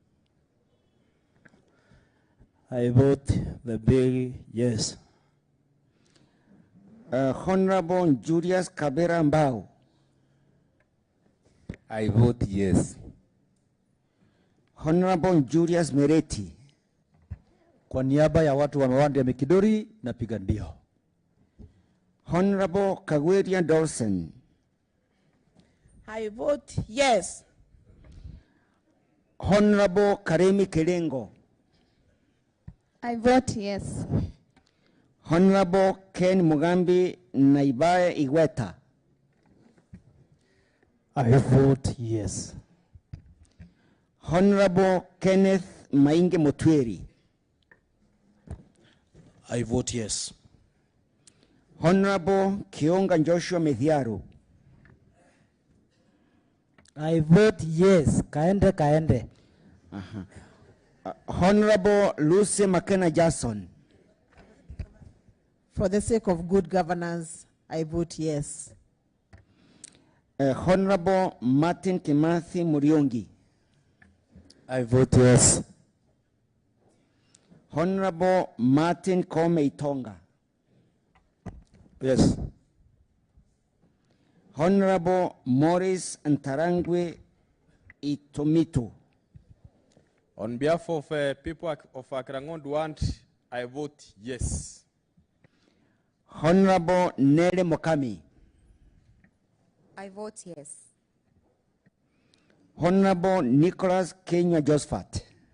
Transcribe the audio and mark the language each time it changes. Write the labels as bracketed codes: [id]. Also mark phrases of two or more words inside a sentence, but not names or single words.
[en] I vote the bill yes. Honorable Julius Kabera Mbao. I vote yes. Honorable Julius Mereti. [sw] Kwa niaba ya watu wa Mawandi ya Mikidori napiga ndio. [en] Honorable Kawira Dawson. I vote yes. Honorable Karemi Kelengo. I vote yes. Honorable Ken Mugambi Naibae Igweta. I vote yes. Honorable Kenneth Mainge Mutweri. I vote yes. Honorable Kionga Joshua Methiaru. I vote yes. Kaende kaende. Honorable Lucy McKenna Jackson. For the sake of good governance, I vote yes. Honorable Martin Kimathi Muriongi. I vote yes. Honorable Martin Kome Itonga. Yes. Honorable Morris Ntarangwe Itomito. On behalf of people of Akrangon-Duant, I vote yes. Honorable Nele Mokami. I vote yes. Honorable Nicholas Kenya Josephat.